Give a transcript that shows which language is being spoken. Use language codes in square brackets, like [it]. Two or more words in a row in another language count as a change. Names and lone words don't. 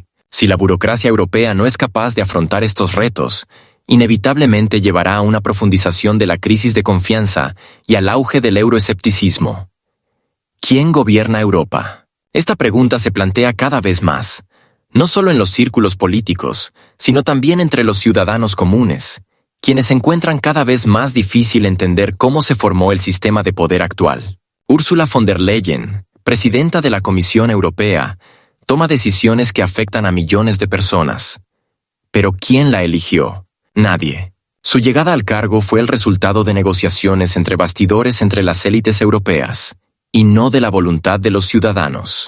[es] Si la burocracia europea no es capaz de afrontar estos retos, inevitablemente llevará a una profundización de la crisis de confianza y al auge del euroescepticismo. ¿Quién gobierna Europa? Esta pregunta se plantea cada vez más, no solo en los círculos políticos, sino también entre los ciudadanos comunes, quienes encuentran cada vez más difícil entender cómo se formó el sistema de poder actual. Ursula von der Leyen, presidenta de la Comisión Europea, toma decisiones que afectan a millones de personas. ¿Pero quién la eligió? Nadie. Su llegada al cargo fue el resultado de negociaciones entre bastidores entre las élites europeas, y no de la voluntad de los ciudadanos.